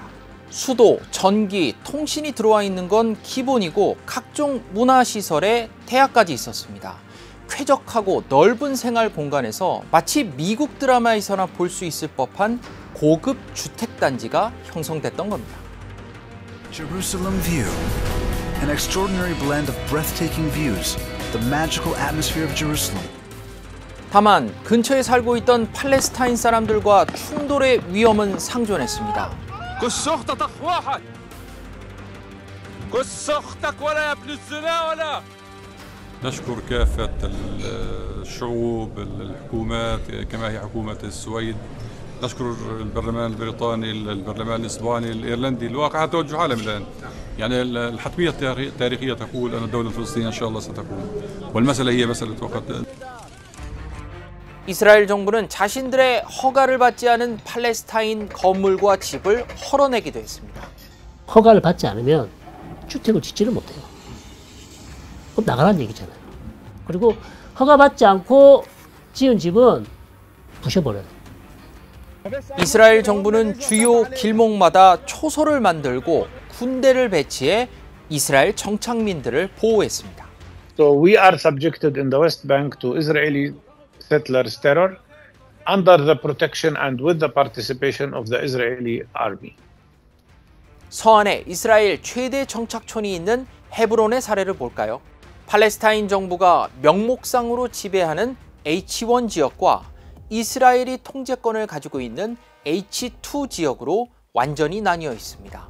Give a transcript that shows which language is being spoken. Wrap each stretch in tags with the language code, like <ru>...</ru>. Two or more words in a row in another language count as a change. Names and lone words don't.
<ko>수도, 전기, 통신이 들어와 있는 건 기본이고 각종 문화시설에 태아까지 있었습니다. 쾌적하고 넓은 생활 공간에서 마치 미국 드라마에서나 볼 수 있을 법한 고급 주택단지가 형성됐던 겁니다.</ko> <en>Jerusalem View, an extraordinary blend of breathtaking views, the magical atmosphere of Jerusalem.</en> <ko>다만 근처에 살고 있던 팔레스타인 사람들과 충돌의 위험은 상존했습니다.</ko> <ar>كش اختك واحد كش اختك ولا ابن الزنا ولا نشكر كافة الشعوب الحكومات كما هي حكومة السويد نشكر البرلمان البريطاني البرلمان الإسباني الإيرلندي الواقع توجه عالمي الآن يعني الحتمية التاريخية تقول أن الدولة الفلسطينية إن شاء الله ستقوم والمسألة هي مسألة وقت.</ar> <ko>이스라엘 정부는 자신들의 허가를 받지 않은 팔레스타인 건물과 집을 헐어내기도 했습니다. 허가를 받지 않으면 주택을 짓지를 못해요. 그럼 나가라는 얘기잖아요. 그리고 허가받지 않고 지은 집은 부셔버려요. 이스라엘 정부는 주요 길목마다 초소를 만들고 군대를 배치해 이스라엘 정착민들을 보호했습니다.</ko> <en>So we are subjected in the West Bank to Israeli settlers' terror under the protection and with the participation of the Israeli army.</en> <ko>서안에 이스라엘 최대 정착촌이 있는 헤브론의 사례를 볼까요? 팔레스타인 정부가 명목상으로 지배하는 H1 지역과 이스라엘이 통제권을 가지고 있는 H2 지역으로 완전히 나뉘어 있습니다.</ko>